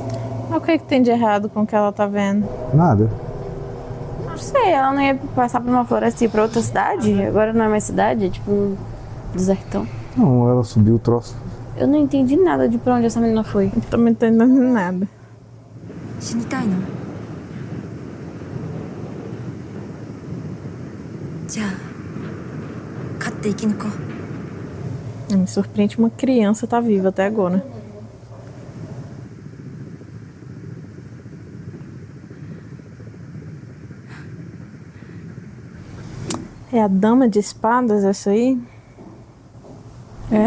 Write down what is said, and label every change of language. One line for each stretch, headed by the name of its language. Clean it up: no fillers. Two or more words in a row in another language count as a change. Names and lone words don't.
Portuguese: Mas o que tem de errado com o que ela tá vendo? Nada. Não sei, ela não ia passar por uma floresta e ir pra outra cidade? Agora não é mais cidade, é tipo um desertão. Não, ela subiu o troço. Eu não entendi nada de pra onde essa menina foi. Eu também não tô entendendo nada.
Japanese: 死にたいの？じゃあ勝って生き抜こう。
Portuguese: Me surpreende uma criança tá viva até agora. É a dama de espadas essa aí? É?